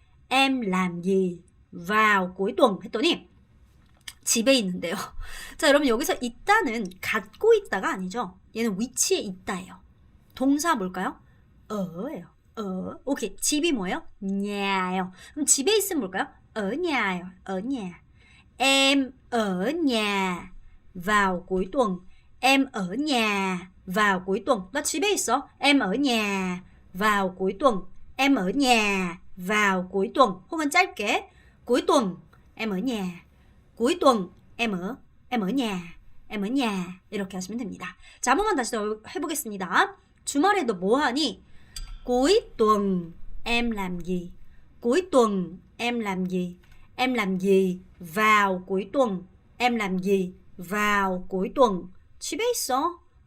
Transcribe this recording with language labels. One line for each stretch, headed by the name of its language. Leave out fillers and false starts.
Vietnamese: em làm gì vào cuối tuần
Korean: 했더니 집에 있는데요. 자, 여러분 여기서 있다는 갖고 있다가 아니죠. 얘는 위치에 있다예요. 동사 뭘까요? 어예요. 오케이. 집이 뭐예요? nhà 예요. 그럼 집에 있으면 뭘까요?
Vietnamese: ở nhà 예요. ở nhà. Em ở nhà vào cuối tuần. Em ở nhà vào cuối tuần.
Korean: 나 집에 있어.
Vietnamese: Em ở nhà vào cuối tuần. Em ở nhà vào cuối tuần.
Korean: 혹은 짧게
Vietnamese: cuối tuần em ở nhà. cuối tuần em ở nhà. em ở nhà.
Korean: 이렇게 하시면 됩니다. 자, 한 번만 다시 더 해보겠습니다. 주말에 너 뭐 하니?
Vietnamese: cuối tuần em làm gì? cuối tuần em làm gì? em làm gì vào cuối tuần em làm gì? vào cuối tuần
Korean: 집에 있어.